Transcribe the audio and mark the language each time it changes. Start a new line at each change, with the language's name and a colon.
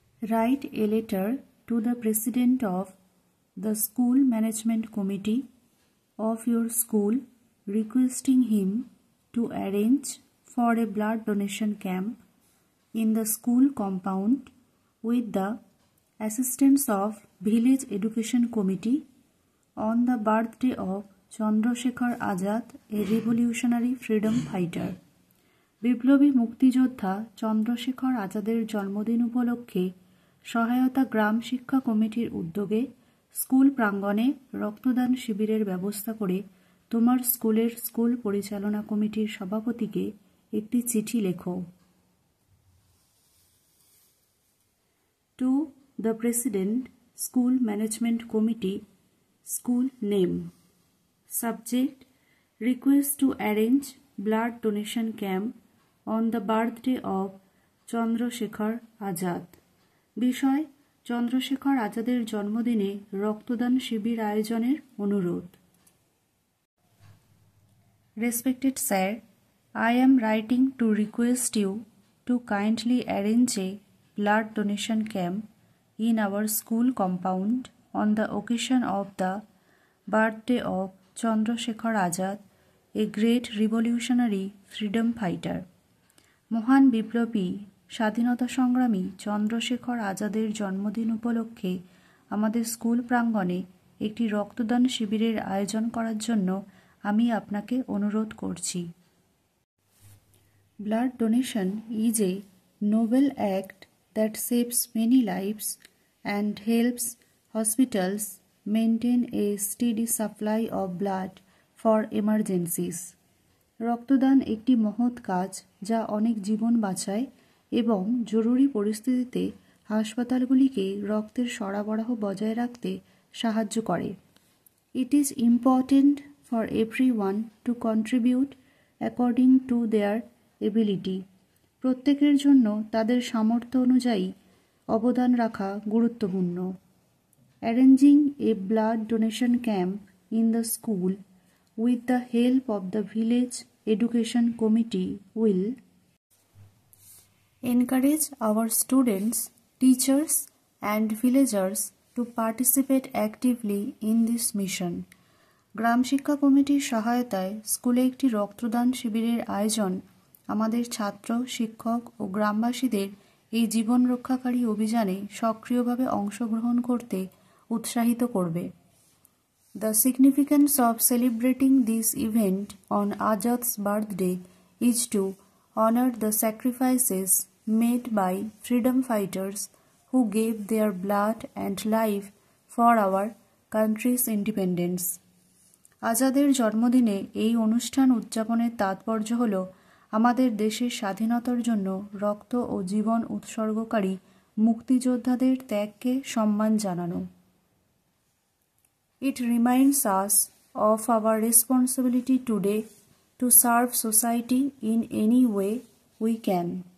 English: Write a letter to the president of the school management committee of your school requesting him to arrange for a blood donation camp in the school compound with the assistance of village education committee on the birthday of Chandrashekhar Azad, a revolutionary freedom fighter.
Bangla: বিপ্লবী মুক্তিযোদ্ধা চন্দ্রশেখর আজাদের জন্মদিন উপলক্ষে সহায়তা গ্রাম শিক্ষা কমিটির উদ্যোগে school প্রাঙ্গণে রক্তদান শিবিরের ব্যবস্থা করে তোমার স্কুলের স্কুল পরিচালনা কমিটির সভাপতিকে একটি চিঠি লেখো।
English: To the President, School Management Committee, School Name. Subject: Request to arrange blood donation camp on the birthday of Chandrashekhar Azad.
Bangla: বিষয়: চন্দ্রশেখর আজাদের জন্মদিনে রক্তদান শিবির আয়োজনের অনুরোধ।
English: Respected sir, I am writing to request you to kindly arrange a blood donation camp in our school compound on the occasion of the birthday of Chandrashekhar Azad, a great revolutionary freedom fighter.
Bangla: মহান বিপ্লবী স্বাধীনতা সংগ্রামী চন্দ্রশেখর আজাদের জন্মদিন উপলক্ষে আমাদের school প্রাঙ্গণে একটি রক্তদান শিবিরের আয়োজন করার জন্য আমি আপনাকে অনুরোধ করছি।
English: Blood donation is a noble act that saves many lives and helps hospitals maintain a steady supply of blood for emergencies.
Bangla: রক্তদান একটি মহৎ কাজ যা অনেক জীবন বাঁচায় এবং জরুরি পরিস্থিতিতে হাসপাতালগুলিকে রক্তের সরবরাহ বজায় রাখতে সাহায্য করে।
English: It is important for everyone to contribute according to their ability.
Bangla: প্রত্যেকের জন্য তাদের সামর্থ্য অনুযায়ী অবদান রাখা গুরুত্বপূর্ণ।
English: Arranging a blood donation camp in the school with the help of the village education committee will encourage our students, teachers and villagers to participate actively in this mission.
Bangla: গ্রাম শিক্ষা কমিটির সহায়তায় স্কুলে একটি রক্তদান শিবিরের আয়োজন আমাদের ছাত্র, শিক্ষক ও গ্রামবাসীদের এই জীবন রক্ষাকারী অভিযানে সক্রিয়ভাবে অংশগ্রহণ করতে উৎসাহিত করবে।
English: The significance of celebrating this event on Azad's birthday is to honor the sacrifices made by freedom fighters who gave their blood and life for our country's independence.
Bangla: আজাদের জন্মদিনে এই অনুষ্ঠান উদযাপনের তাৎপর্য হল আমাদের দেশের স্বাধীনতার জন্য রক্ত ও জীবন উৎসর্গকারী মুক্তিযোদ্ধাদের ত্যাগকে সম্মান জানানো।
English: It reminds us of our responsibility today to serve society in any way we can.